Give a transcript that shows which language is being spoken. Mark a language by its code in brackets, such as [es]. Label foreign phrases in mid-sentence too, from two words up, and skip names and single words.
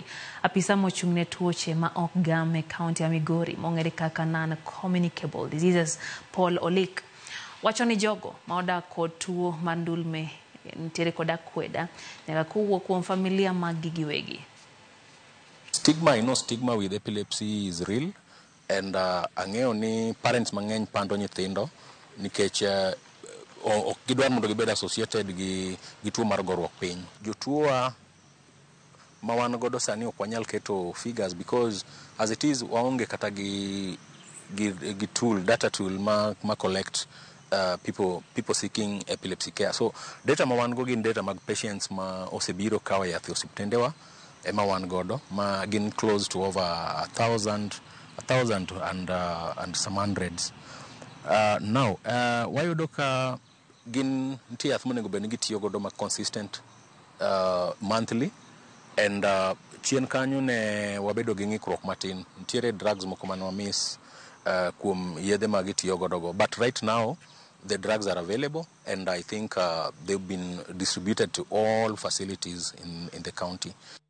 [luo] Apisa mochung'ne tuoche ma ok gam e kaunti ya Migori mong'ere kaka [en] non-communicable diseases [luo] Paul Olik wacho ni jogo ma odak kod tuo mar ndulme nitiere kod Akweda nyaka kowuok kuom familia mag giwegi. [en] Stigma with epilepsy is real. [luo] And ang'eyo ni parents mang'eny pando nyithindo nikech ok gidwar mondo gibed associated gi tuo mar goruok piny. Jotuo ma wan godo sani ok wanyal keto figures [en] because as it is [luo] waonge kata gi [en] data tool [luo] ma [en] collect people seeking epilepsy care. [luo] So data ma wan go gin data mag patients ma osebiro kawo yath e osiptendewa ema wan godo ma gin [en] close to over 1,000 and some hundreds. Now, [luo] wayudo ka gin nitie yath monego bed ni gitiyo godo ma [en] consistent monthly and [luo] chien kanyo ne wabedo gi ng'ikruok matin. Nitiere drugs moko mane wamiss kuom yedhe ma gitiyo godo go. [en] But right now, the drugs are available and I think they've been distributed to all facilities in the county.